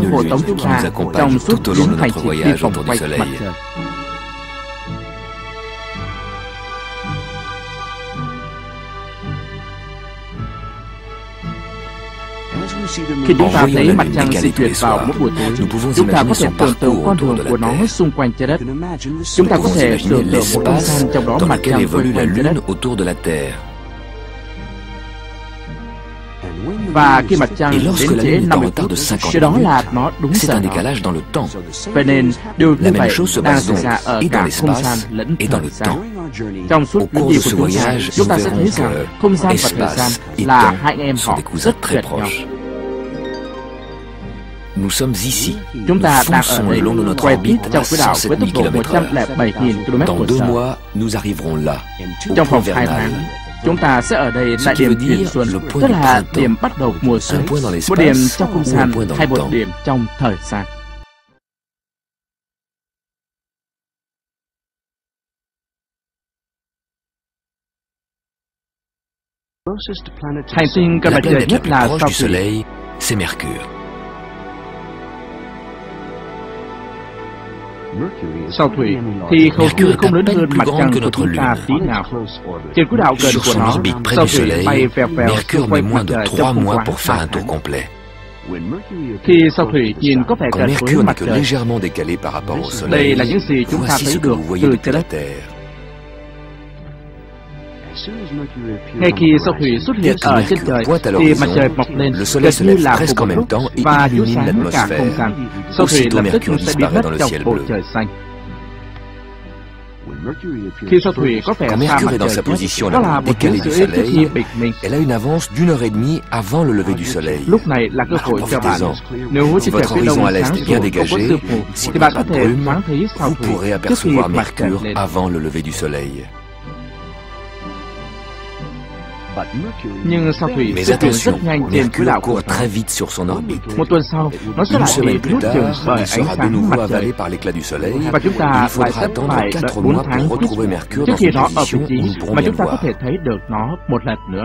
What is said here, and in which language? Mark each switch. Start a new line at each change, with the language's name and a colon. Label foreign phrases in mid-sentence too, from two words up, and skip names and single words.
French: Une
Vietnamese: hộ
French: lune
Vietnamese: tống chúng
French: qui
Vietnamese: ta
French: nous accompagne
Vietnamese: trong suốt
French: tout au long
Vietnamese: chuyến
French: de
Vietnamese: hành
French: notre
Vietnamese: trình đi
French: voyage
Vietnamese: vòng
French: autour du
Vietnamese: quanh
French: Soleil.
Vietnamese: mặt trời. Khi chúng ta thấy mặt trăng di chuyển vào mỗi buổi tối, chúng ta có thể tưởng tượng con đường của nó xung quanh trái đất. Chúng ta có thể tưởng tượng một không gian trong đó
French: dans
Vietnamese: mặt
French: lequel
Vietnamese: trăng
French: évolue
Vietnamese: quay
French: la
Vietnamese: quanh trái đất.
French: Lune autour de la Terre.
Vietnamese: Và khi mặt trăng
French: Et lorsque
Vietnamese: đến
French: la
Vietnamese: trễ
French: Lune est en
Vietnamese: 50
French: retard de
Vietnamese: phút,
French: 50
Vietnamese: cái đó là
French: minutes,
Vietnamese: nó đúng
French: c'est
Vietnamese: giờ
French: un
Vietnamese: đó.
French: décalage dans le temps.
Vietnamese: Vậy nên điều như
French: La même
Vietnamese: vậy
French: chose se
Vietnamese: đang
French: passe
Vietnamese: xảy
French: donc
Vietnamese: ra ở
French: et
Vietnamese: cả
French: dans
Vietnamese: không gian
French: l'espace
Vietnamese: lẫn
French: et dans
Vietnamese: thời
French: le
Vietnamese: gian.
French: temps.
Vietnamese: Trong suốt
French: Au
Vietnamese: chuyến
French: cours
Vietnamese: đi
French: de
Vietnamese: của
French: ce
Vietnamese: chúng ta,
French: voyage,
Vietnamese: chúng ta
French: nous
Vietnamese: sẽ thấy
French: verrons
Vietnamese: rằng
French: que
Vietnamese: không gian và thời gian
French: espace et
Vietnamese: là
French: temps
Vietnamese: hai anh em
French: sont
Vietnamese: họ
French: des cousins
Vietnamese: rất
French: très
Vietnamese: gần nhau.
French: proches. Nous sommes ici.
Vietnamese: Chúng ta
French: Nous
Vietnamese: đang ở
French: fonçons
Vietnamese: đây
French: le long de notre
Vietnamese: quay tít
French: orbite
Vietnamese: trong
French: à
Vietnamese: quỹ đạo với
French: 107
Vietnamese: tốc
French: 000
Vietnamese: độ
French: km/h.
Vietnamese: 107.000 km
French: Dans
Vietnamese: h
French: 2 mois, nous arriverons là, au
Vietnamese: Trong
French: point
Vietnamese: vòng 2
French: vernal.
Vietnamese: tháng, chúng ta sẽ ở đây tại
French: Ce qui
Vietnamese: điểm
French: veut
Vietnamese: chuyển
French: dire
Vietnamese: xuân,
French: le point
Vietnamese: tức
French: du
Vietnamese: là
French: printemps.
Vietnamese: điểm bắt đầu mùa xuân,
French: Un point dans
Vietnamese: một điểm
French: l'espace
Vietnamese: trong không
French: ou un
Vietnamese: gian
French: point dans
Vietnamese: hay
French: le
Vietnamese: một
French: temps.
Vietnamese: điểm trong thời gian. Hành tinh gần
French: La
Vietnamese: mặt trời
French: planète la
Vietnamese: nhất
French: plus
Vietnamese: là
French: proche
Vietnamese: sao
French: du
Vietnamese: Thủy.
French: Soleil, c'est Mercure.
Vietnamese: Sao Thủy thì hầu như
French: Mercure
Vietnamese: không lớn
French: est à
Vietnamese: hơn
French: peine
Vietnamese: mặt
French: plus
Vietnamese: trăng
French: grande que
Vietnamese: của
French: notre
Vietnamese: chúng ta
French: Lune.
Vietnamese: tí nào. Trên quỹ đạo gần
French: Sur
Vietnamese: của
French: son
Vietnamese: nó,
French: orbite près
Vietnamese: Sao
French: du
Vietnamese: Thủy
French: Soleil,
Vietnamese: bay vèo vèo
French: Mercure
Vietnamese: xung
French: met
Vietnamese: quanh
French: moins
Vietnamese: mặt
French: de
Vietnamese: trời
French: 3
Vietnamese: trong không
French: mois
Vietnamese: quá
French: pour faire
Vietnamese: 3
French: un tour
Vietnamese: tháng.
French: complet.
Vietnamese: Khi Sao Thủy nhìn có vẻ
French: Quand
Vietnamese: gần với
French: Mercure n'est
Vietnamese: mặt
French: que
Vietnamese: trời,
French: légèrement décalé par rapport au
Vietnamese: đây
French: Soleil,
Vietnamese: là những gì chúng ta
French: voici
Vietnamese: thấy
French: ce que
Vietnamese: được
French: vous voyez
Vietnamese: từ
French: depuis
Vietnamese: trái
French: la
Vietnamese: đất.
French: Terre.
Vietnamese: Ngay khi sao Thủy xuất hiện ở trên trời thì mặt trời mọc lên gần như là cùng một lúc và chiếu sáng cả không gian. Sao Thủy lập tức sẽ biến mất trong bầu trời xanh. Khi sao Thủy có vẻ xa mặt trời, đó là một thứ rưỡi trước khi bình minh.
French: Elle a une avance d'1 heure et demie avant le lever du soleil.
Vietnamese: Lúc này là cơ hội cho bạn. Nếu trên trời phía đông sáng sủa không có sương mù, thì bạn có thể thoáng thấy sao Thủy trước khi mặt trời lên.
French: Avant le lever du soleil.
Vietnamese: Nhưng sao Thủy di chuyển rất nhanh trên quỹ đạo của nó. Một tuần sau, nó sẽ lại bị nuốt chửng bởi ánh sáng mặt trời. Và chúng ta lại sẽ phải đợi 4 tháng trước khi nó ở vị trí mà chúng ta có thể thấy được nó một lần nữa.